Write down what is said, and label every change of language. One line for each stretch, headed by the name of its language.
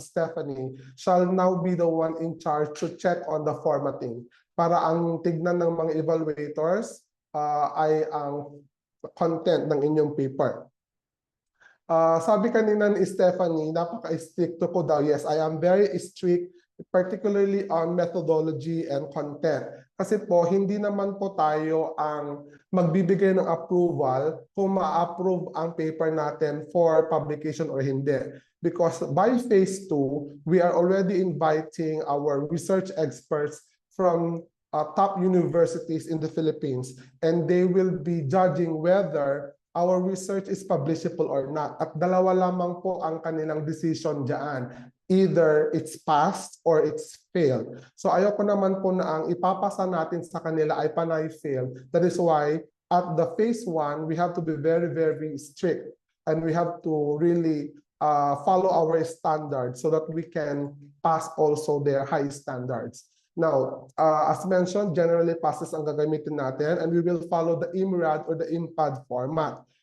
English: Stephanie, shall now be the one in charge to check on the formatting
Filipino: para ang tignan ng mga evaluators ay ang content ng inyong paper. Sabi kanina ni Stephanie, napaka-strict ko daw.
English: Yes, I am very strict, particularly on methodology and content.
Filipino: Kasi po, hindi naman po tayo ang magbibigay ng approval kung ma-approve ang paper natin
English: for publication or
Filipino: hindi.
English: Because by phase 2, we are already inviting our research experts from top universities in the Philippines, and they will be judging whether our research is publishable or not.
Filipino: At dalawa lamang po ang kanilang decision dyan.
English: Either it's passed or it's failed.
Filipino: So ayoko naman po na ang ipapasa natin sa kanila ay panay fail.
English: That is why at the phase 1, we have to be very, very strict. And we have to really follow our standards so that we can pass also their high standards. Now, as mentioned, generally passes
Filipino: ang gagamitin natin,
English: and we will follow the IMRAD or the IMPAD format.